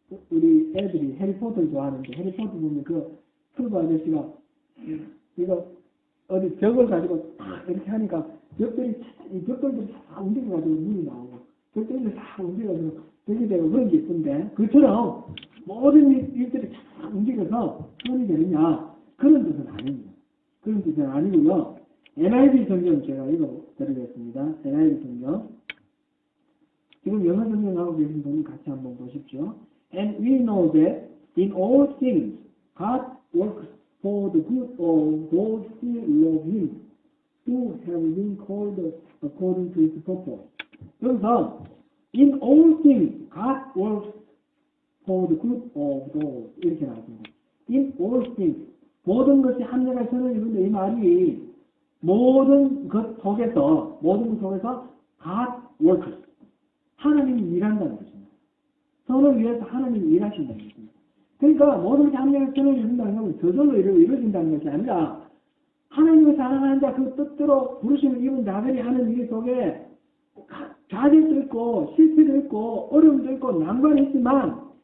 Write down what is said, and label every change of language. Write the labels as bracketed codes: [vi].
[ko] 우리 애들이 해리포터를 좋아하는데 해리포터 보면 그 풀버 아저씨가 이거 어디 벽을 가지고 탁 이렇게 하니까 벽돌들이 싹 움직여가지고 물이 나오고 벽돌들이 싹 움직여가지고 벽이 되고 그런 게 있던데 그처럼 모든 일들이 쫙 움직여서 손이 되느냐 그런 뜻은 아닙니다. 그런 뜻은 아니고요. NIV 성경 제가 읽어드리겠습니다. NIV 성경 지금 영어 성경하고 계신 분이 같이 한번 보십시오. [en] And we know that in all things God works for the good of those who love Him, who have been called according to His purpose. [ko] 여기서 [en] in all things God works for the good of those [ko] 이렇게 나왔습니다. [en] In all things [ko] 모든 것이 합력할 선을 이루는데 이 말이 모든 것 속에서 [en] God works [ko] 하나님이 일한다는 것입니다. 선을 위해서 하나님이 일하신다는 것입니다. 그러니까 모든 것이 합력할 선을 이룬다는 것은 저절로 이루어진다는 것이 아니라 하나님을 사랑하는 자 그 뜻대로 부르심을 입은 자들이 하는 일 속에 좌절도 있고 실패도 있고 어려움도 있고 난관이 있지만